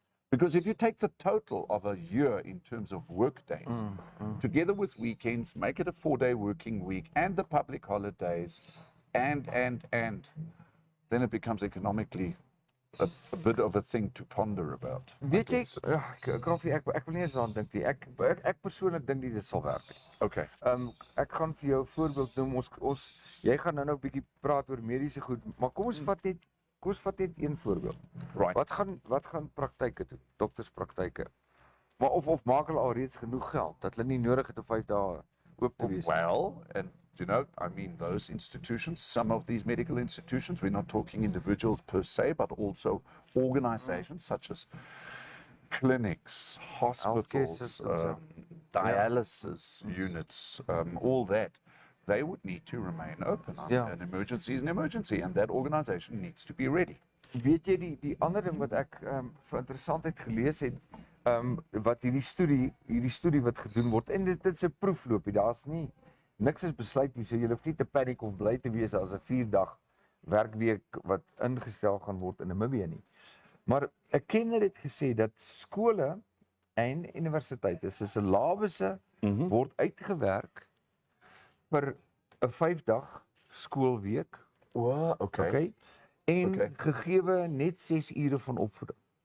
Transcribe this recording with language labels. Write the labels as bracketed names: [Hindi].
[English] Because if you take the total of a year in terms of work days, together with weekends, make it a 4-day working week and the public holidays, and then it becomes economically a bit of a thing to ponder about. [Afrikaans] Weet jy, Kaufeee, ek wil nie eens aan dink nie. Ek persoonlik dink nie dit sal werk nie. [English] Okay. [Afrikaans] Ek gaan vir jou 'n voorbeeld noem. Jy gaan nou 'n bietjie praat oor mediese goed, maar kom ons vat net een voorbeeld. [English] Right. [Afrikaans] Wat gaan praktyke doen? Dokterspraktyke. Maar of maak hulle alreeds genoeg geld dat hulle nie nodig het om 5 dae oop te wees? [English] Well, and you know, I mean, those institutions, some of these medical institutions, we're not talking individuals per se, but also organizations such as clinics, hospitals, systems, dialysis units, all that. They would need to remain open. An emergency is an emergency, and that organization needs to be ready. [Afrikaans] Weet jy die ander ding wat ek vir interessantheid gelees het, wat hierdie studie wat gedoen word en dit is 'n proefloopie. Daar's niks is besluit nie, so jy hoef nie te paniek of bly te wees as 'n 4-dag werkweek wat ingestel gaan word in Namibië nie. Maar 'n kenner het gesê dat skole en universiteite se syllabusse word uitgewerk vir 'n 5-dag skoolweek, [English] Wow, okay. okay? En Okay. [Afrikaans] gegeewe net 6 ure van opvoeding.